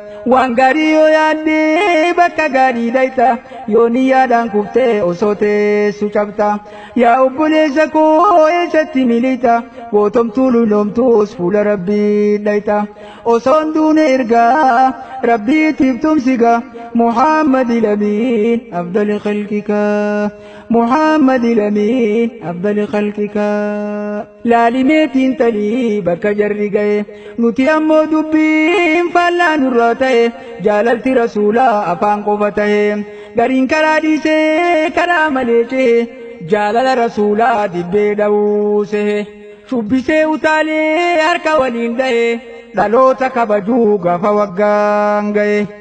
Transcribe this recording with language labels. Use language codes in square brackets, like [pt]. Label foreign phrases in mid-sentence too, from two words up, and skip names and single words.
[om] Waan gaarii yoo yaadde bakka gaarii dhayta. Yoo niyyaadhaan kuftee osoo teessu cabta. Yaa obboleessa koo eessatti miliita. Gootomtuu lulloomtuus fuula Rabbii dhayta. Osoon duune ergaa Rabbiitiif tumsiga [ar] محمد الأمين أفضل خلقك. محمد الأمين أفضل خلقك. [om] Laalimeetiin talii bakka jarri ga'e. Nuti ammoo dubbiin faallaa nurraa ta'e. Jaalalti Rasuulaa afaan qofa ta'e. Gariin karaa dhiisee karaa malee cehe. Jaalala Rasuulaa dibbee dha'uu sehe. Shubbisee utaalee harka waliin dha'e, dhaloota kabajuu gaafa waggaan ga'e.